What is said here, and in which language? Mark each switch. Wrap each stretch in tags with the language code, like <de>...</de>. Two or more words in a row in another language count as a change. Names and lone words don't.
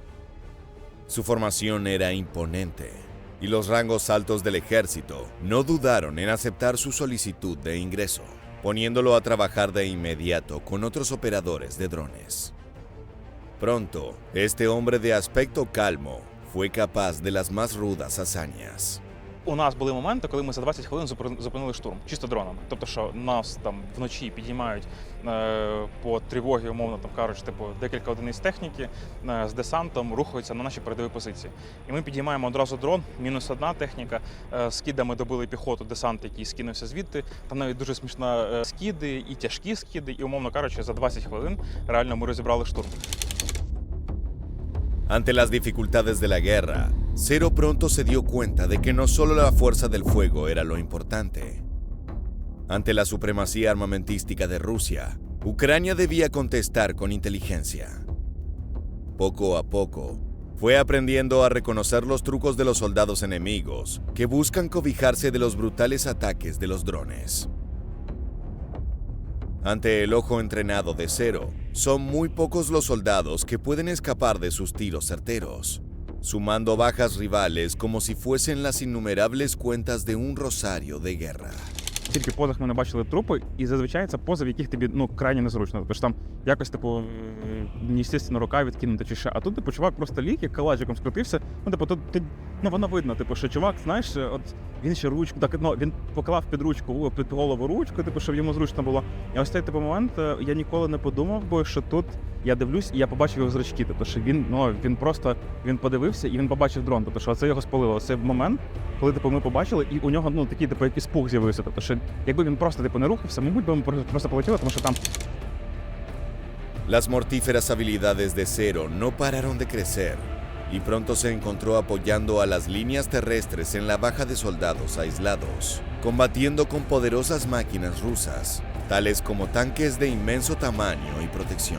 <es>Su formación era imponente, y los rangos altos del ejército no dudaron en aceptar su solicitud de ingreso, poniéndolo a trabajar de inmediato con otros operadores de drones. Pronto, este hombre de aspecto calmo fue capaz de las más rudas hazañas.</es> <uk>У нас були моменти, коли ми за 20 хвилин зупинили штурм, чисто дронами. Тобто, що нас там вночі підіймають по тривогі, умовно там кажуть, типу декілька одиниць техніки з десантом рухаються на наші передові позиції. І ми підіймаємо одразу дрон, мінус одна техніка, скидами добили піхоту, десант, який скинувся звідти. Там навіть дуже смішно скиди і тяжкі скиди, і, умовно кажучи, за 20 хвилин реально ми розібрали штурм.</uk> <es>Ante las dificultades de la guerra, Zero pronto se dio cuenta de que no solo la fuerza del fuego era lo importante. Ante la supremacía armamentística de Rusia, Ucrania debía contestar con inteligencia. Poco a poco, fue aprendiendo a reconocer los trucos de los soldados enemigos que buscan cobijarse de los brutales ataques de los drones. Ante el ojo entrenado de Zero, son muy pocos los soldados que pueden escapar de sus tiros certeros, sumando bajas rivales como si fuesen las innumerables cuentas de un rosario de guerra.</es> <uk>Тільки в позах ми не бачили трупи, і зазвичай це пози, в яких тобі крайне незручно. Тобто ж там якось, неестественно, рука відкинута чи ще. А тут, чувак просто ліг, як калачиком скрутився. Воно видно, що чувак, знаєш, от він ще ручку, він поклав під ручку, під голову ручку, щоб йому зручно було. І ось цей момент я ніколи не подумав, бо що тут я дивлюсь і я побачив його зрачки. Тобто, що він подивився і він побачив дрон. Тобто, що це його спалило. Цей момент, коли ми побачили, і у нього такий якийсь пух з'явився. Тобто, що якби він просто не рухався, мабуть, би ми просто полетіли, тому що там...</uk> <es>Las mortíferas habilidades de Zero no pararon de crecer y pronto se encontró apoyando a las líneas terrestres en la baja de soldados aislados, combatiendo con poderosas máquinas rusas, tales como tanques de inmenso tamaño y protección.</es>